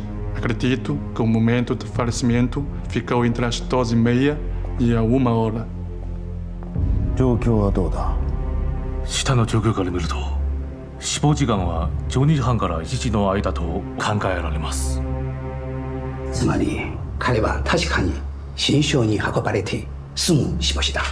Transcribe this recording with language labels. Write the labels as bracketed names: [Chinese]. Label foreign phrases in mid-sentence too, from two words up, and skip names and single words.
[Portuguese] Acredito que o momento de falecimento ficou entre as 12h30e a 1h。 [Japanese] 状況はどうだ？下の状況から見ると、死亡時間は12時半から1時の間と考えられます。つまり彼は確かに新床に運ばれてすぐ死亡した。